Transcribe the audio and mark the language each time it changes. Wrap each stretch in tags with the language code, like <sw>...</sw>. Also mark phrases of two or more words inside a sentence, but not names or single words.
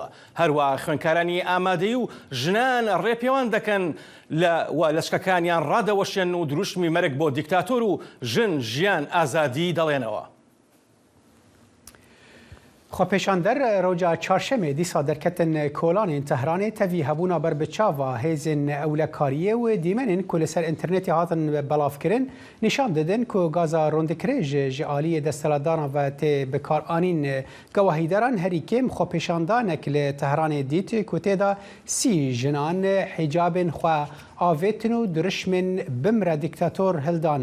<ckb>هەروە خوێندکارانی ئامادەی و ژنان ڕێپێوان دەکەن لە شکەکانیان ڕادەوەشێن و دروشمی مەرگ بۆ دیکتاتۆر و ژن ژیان ئازادی دەڵێنەوە.</ckb> <ku>خۆپیشاندەر ڕۆژە چارشەمێ دیسا دەرکەتن کۆڵانên تەهرانê tevî hebûna ber bi çava hêzên ewlekariyê û dîmenên ku li ser înternetê hatin belavkirin nîşan didin ku gaza rondikirê ji aliyê desthilatdaran ve tê bikaranîn gewahîdaran herî kêm xwepêşandanek li Tehranê dît ku têda sî jinan hîcabên xwe avêtin û dirişmên bimre dîktator hildan.</ku>